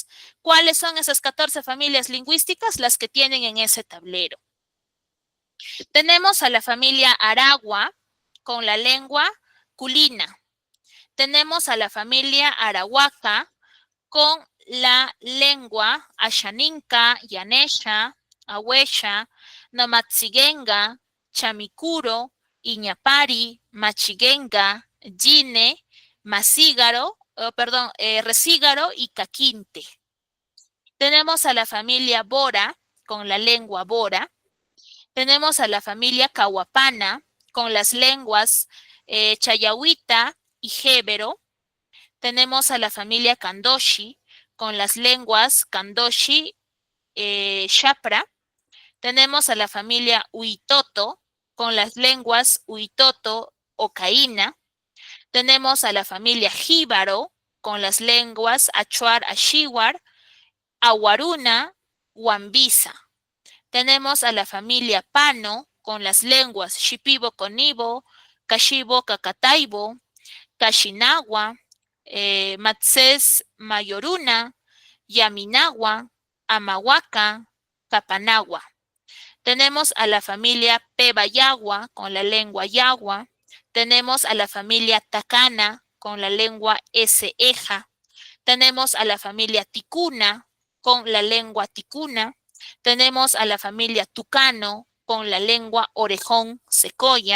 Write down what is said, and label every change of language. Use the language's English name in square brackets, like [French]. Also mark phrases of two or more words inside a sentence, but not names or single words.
[Spanish] ¿Cuáles son esas 14 familias lingüísticas? Las que tienen en ese tablero. Tenemos a la familia aragua con la lengua culina. Tenemos a la familia arahuaca con la lengua ashaninka, yanesha, ahuesha, namatsigenga, chamicuro, iñapari, machiguenga, yine, resígaro y caquinte. Tenemos a la familia bora con la lengua bora. Tenemos a la familia cahuapana con las lenguas chayahuita y jébero. Tenemos a la familia kandoshi con las lenguas kandoshi, shapra. Tenemos a la familia huitoto con las lenguas huitoto o caína. Tenemos a la familia jíbaro con las lenguas achuar, ashiwar, aguaruna, huambisa. Tenemos a la familia pano con las lenguas shipibo conibo, kashibo cacataibo, kashinagua, matses mayoruna, yaminagua, amahuaca, capanagua. Tenemos a la familia Pebayagua con la lengua yagua. Tenemos a la familia Tacana con la lengua Eja. Tenemos a la familia Ticuna con la lengua Ticuna. Tenemos a la familia Tucano con la lengua Orejón Secoya.